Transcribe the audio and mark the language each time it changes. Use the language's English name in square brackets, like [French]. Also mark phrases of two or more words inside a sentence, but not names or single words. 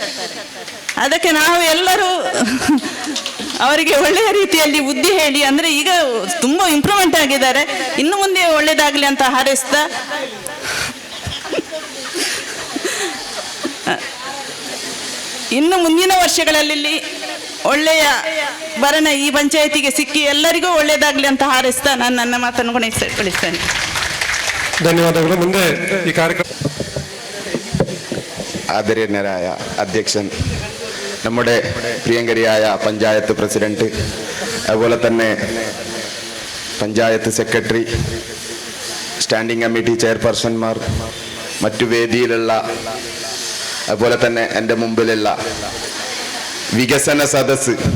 [Kannada] ಅದಕ್ಕೆ ನಾವು ಎಲ್ಲರೂ ಅವರಿಗೆ ಒಳ್ಳೆಯ ರೀತಿಯಲ್ಲಿ ಬುದ್ಧಿ ಹೇಳಿ, ಅಂದರೆ ಈಗ ತುಂಬ ಇಂಪ್ರೂವ್ಮೆಂಟ್ ಆಗಿದ್ದಾರೆ, ಇನ್ನು ಮುಂದೆ ಒಳ್ಳೆಯದಾಗಲಿ ಅಂತ ಹಾರೈಸ್ತಾ ಇನ್ನು ಮುಂದಿನ ವರ್ಷಗಳಲ್ಲಿ ಒಳ್ಳೆಯ ಭರಣ ಈ ಪಂಚಾಯತಿಗೆ ಸಿಕ್ಕಿ ಎಲ್ಲರಿಗೂ ಒಳ್ಳೆಯದಾಗಲಿ ಅಂತ ಹಾರೈಸ್ತಾ ನಾನು ನನ್ನ ಮಾತನ್ನು ಕೊನೆಗೊಳಿಸ್ತೇನೆ. ധന്യവാദങ്ങൾ. ಮುಂದೆ ഈ ಕಾರ್ಯಕ್ರಮ [Malayalam] ആദരണീയനായ അധ്യക്ഷൻ, നമ്മുടെ പ്രിയങ്കരിയായ പഞ്ചായത്ത് പ്രസിഡന്റ്, അതുപോലെ തന്നെ പഞ്ചായത്ത് സെക്രട്ടറി, സ്റ്റാൻഡിംഗ് കമ്മിറ്റി ചെയർപേഴ്സൺമാർ, മറ്റു വേദിയിലുള്ള, അതുപോലെ തന്നെ എൻ്റെ മുമ്പിലുള്ള വികസന സദസ്സ്,